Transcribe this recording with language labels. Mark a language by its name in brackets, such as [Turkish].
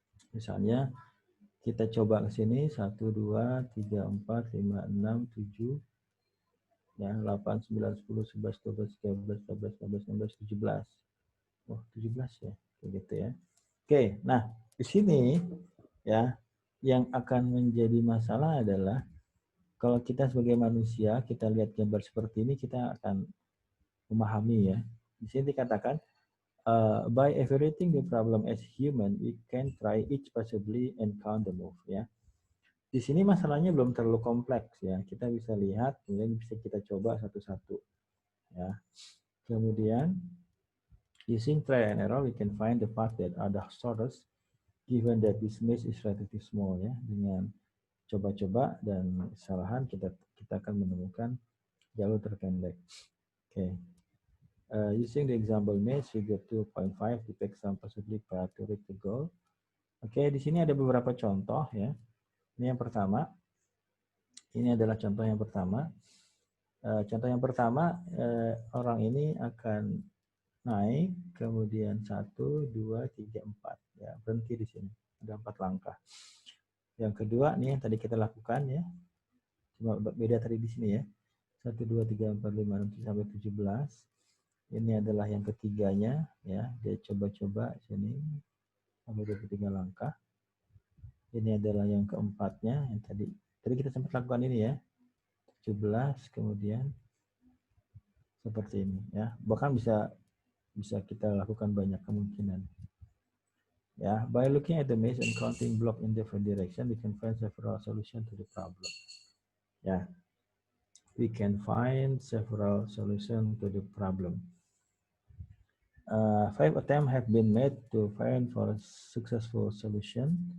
[Indonesian] Misalnya kita coba ke sini 1, 2, 3, 4, 5, 6, 7, ya, 8, 9, 10, 11, 12, 13, 14, 15, 16, 17. Oh, 17 ya. Kayak gitu ya. Oke, nah di sini ya yang akan menjadi masalah adalah kalau kita sebagai manusia, kita lihat gambar seperti ini, kita akan memahami ya. Di sini dikatakan [English] by evaluating the problem as human, we can try each possibly and count the move ya. [Indonesian] Di sini masalahnya belum terlalu kompleks ya. Kita bisa lihat, kemudian bisa kita coba satu-satu ya. [English] Kemudian using try and error, we can find the path that are the shortest, given that this maze is relatively small ya. [Indonesian] Dengan coba-coba dan kesalahan kita akan menemukan jalur terpendek. Oke. [English] Using the example maze, figure 2.5 depicts some possibly path to reach the goal. [Indonesian] Oke, di sini ada beberapa contoh ya. Ini yang pertama. Ini adalah contoh yang pertama. Contoh yang pertama, orang ini akan naik, kemudian 1, 2, 3, 4. Ya, berhenti di sini. ada 4 langkah. Yang kedua nih yang tadi kita lakukan ya, cuma beda tadi di sini ya. 1, 2, 3, 4, 5, 6, 7, sampai 17. Ini adalah yang ketiganya ya, dia coba-coba sini sampai 23 langkah. Ini adalah yang keempatnya yang tadi kita sempat lakukan ini ya. 17 kemudian seperti ini ya. Bahkan bisa kita lakukan banyak kemungkinan. [English] Ya, by looking at the maze and counting block in different direction, we can find several solutions to the problem. Ya, we can find several solutions to the problem. 5 attempts have been made to find for a successful solution.